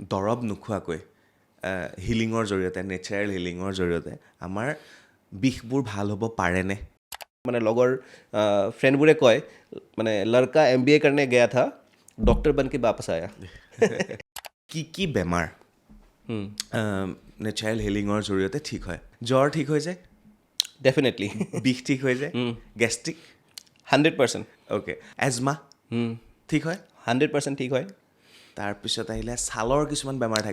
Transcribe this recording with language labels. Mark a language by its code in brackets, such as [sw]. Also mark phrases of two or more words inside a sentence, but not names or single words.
[as] দৰৱ নোখোৱাকৈ হিলিঙৰ জৰিয়তে নেচাৰেল হিলিঙৰ জৰিয়তে আমাৰ বিষবোৰ ভাল হ'ব পাৰেনে? মানে লগৰ ফ্ৰেণ্ডবোৰে কয় মানে [hi] লড়কা MBA करने गया था डॉक्टर बन के वापस आया। [as] কি বেমাৰ নেচাৰেল হিলিঙৰ জৰিয়তে ঠিক হয়? জ্বৰ ঠিক হৈ যায়, डेफिनेटली বিষ ঠিক হৈ যায়, গেষ্ট্ৰিক 100% অ'কে, এজমা ঠিক হয়, 100% ঠিক হয়। তাৰপিছত আহিলে ছালৰ কিছুমান বেমাৰ থাকে,